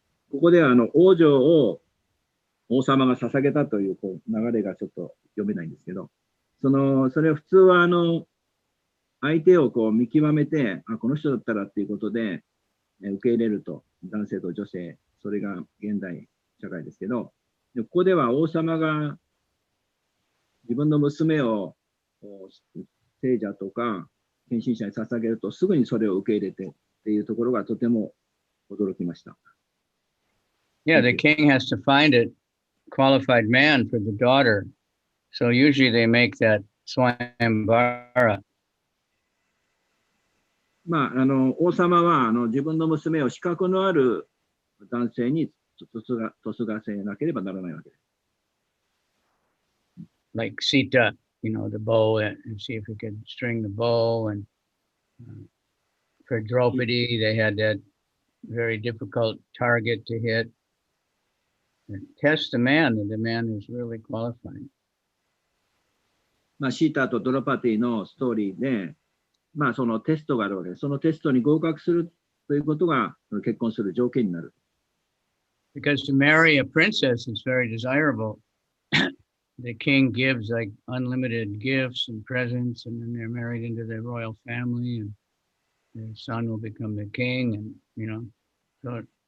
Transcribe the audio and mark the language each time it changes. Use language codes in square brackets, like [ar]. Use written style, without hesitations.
[ja] ここでは王女を王様が捧げたという流れがちょっと読めないんですけど、それは普通は相手を見極めて、この人だったらっていうことで、受け入れると、男性と女性、それが現代社会ですけど、ここでは王様が自分の娘を聖者とか献身者に捧げると、すぐにそれを受け入れてっていうところがとても驚きました。 [en] Yeah, the king has to find a qualified man for the daughter. So usually they make that swayambara. [ja] 王様は自分の娘を資格のある男性に嫁がせなければならないわけです。 [en] Like Sita, the bow, and see if he could string the bow. And for Draupadi, they had that very difficult target to hit. And test the man, that the man is really qualified. [ja] シータとドラパティのストーリーで、そのテストがあるわけです。そのテストに合格するということが結婚する条件になる。 [en] Because to marry a princess is very desirable. The king gives like unlimited gifts and presents, and then they're married into the royal family, and their son will become the king, and so.